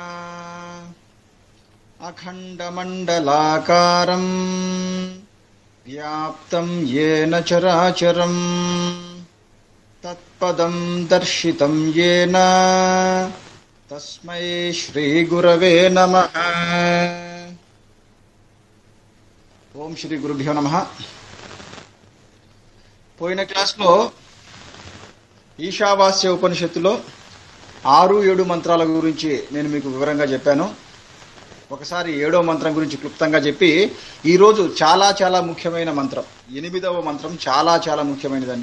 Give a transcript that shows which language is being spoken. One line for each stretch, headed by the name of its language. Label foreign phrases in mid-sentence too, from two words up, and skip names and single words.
Sanskrit: अखंडमंडलाकारं व्याप्तं येन चराचरं तत्पदं दर्शितं येन तस्मै श्री गुरवे नमः। ఓం శ్రీ గురుభ్యో నమః.
Telugu: పోయిన క్లాస్లో ఈశావాస్య ఉపనిషత్తులో 6-7 మంత్రాల గురించి నేను మీకు వివరంగా చెప్పాను. ఒకసారి 7వ మంత్రం గురించి క్లుప్తంగా చెప్పి ఈరోజు చాలా చాలా ముఖ్యమైన మంత్రం 8వ మంత్రం చాలా ముఖ్యమైనదండి.